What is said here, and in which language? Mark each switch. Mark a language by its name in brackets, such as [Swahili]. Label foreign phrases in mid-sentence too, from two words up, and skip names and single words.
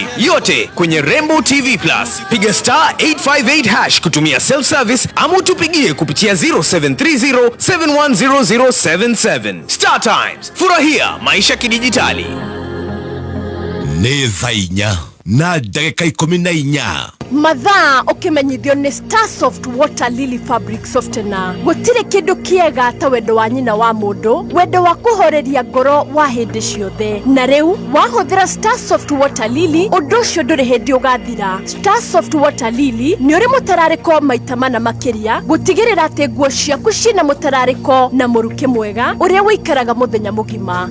[Swahili] Yote kwenye Rainbow TV Plus. Piga star 858# kutumia self service ama tupigie kupitia 0730710077. Star Times, furahia maisha kidijitali. [Kikuyu] Nevainya na dakika 14 mathaa ukimenyithio ni Starsoft Water Lily Fabric Softener. Gutire kindu kiega ta wendo wa nyina wa mundu, wendo wa kuhoreria ngoro wa hindi ciothe. Na riu wahuthira Starsoft Water Lily undu ucio nduri hindi ugathira. Starsoft Water Lily ni uri mutarariko maita mana makiria gutigirira ati nguo ciaku cina mutarariko na muruke mwega uria wikaraga muthenya mugima.